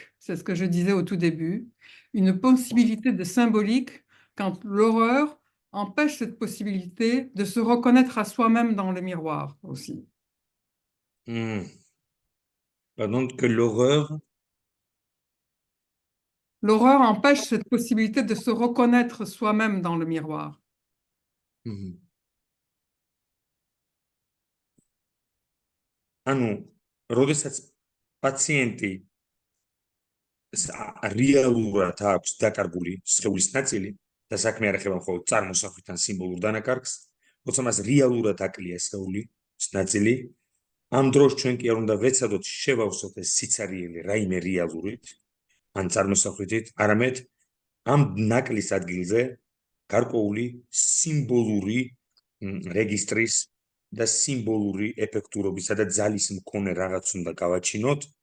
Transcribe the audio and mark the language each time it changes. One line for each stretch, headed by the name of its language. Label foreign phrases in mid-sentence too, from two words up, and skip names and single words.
French: C'est ce que je disais au tout début. Une possibilité de symbolique quand l'horreur empêche cette possibilité de se reconnaître à soi-même dans le miroir aussi. Donc que l'horreur empêche cette possibilité de se reconnaître soi-même dans le miroir.
Georgian: ანუ, როდესაც პაციენტი რეალურად აქვს დაკარგული სხეულის ნაწილი და საქმე არ ეხება მხოლოდ წარმოსახვით ან სიმბოლურ დანაკარგს, როცა მას რეალურად აკლია სხეულის ნაწილი, ამ დროს ჩვენ კი არ უნდა ვეცადოთ შევავსოთ ეს სიცარიელი რაიმე რეალურით ან წარმოსახვითით, არამედ ამ ნაკლის ადგილზე გარკვეული სიმბოლური რეგისტრის და სიმბოლური ეფექტურობისა და ძალის მქონე რაღაც უნდა გავაჩინოთ,